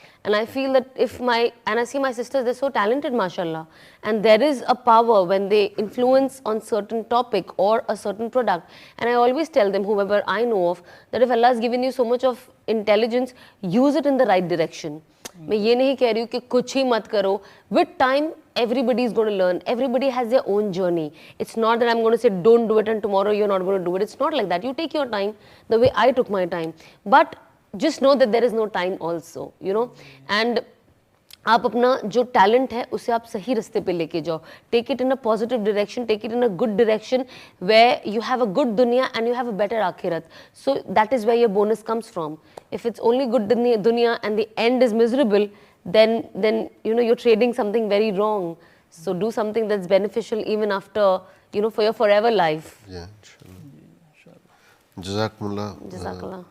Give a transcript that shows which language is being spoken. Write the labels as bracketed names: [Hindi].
[English] And I feel that and I see my sisters, they're so talented, mashallah. And there is a power when they influence on certain topic or a certain product. And I always tell them, whoever I know of, that if Allah has given you so much of intelligence, use it in the right direction. [Urdu] میں یہ نہیں کہہ رہی ہوں کہ کچھ ہی مت کرو. [English] With time, everybody is going to learn. Everybody has their own journey. It's not that I'm going to say, don't do it and tomorrow you're not going to do it. It's not like that. You take your time the way I took my time. But just know that there is no time also, and [Urdu] آپ اپنا جو talent ہے اسے آپ صحیح رستے پہ لے کے جاؤ. [English] Take it in a positive direction, take it in a good direction where you have a good dunya and you have a better akhirat. So that is where your bonus comes from. If it's only good dunya and the end is miserable, then you're trading something very wrong. So do something that's beneficial even after, for your forever life. Yeah, inshallah. Jazakumullah. Jazakallah.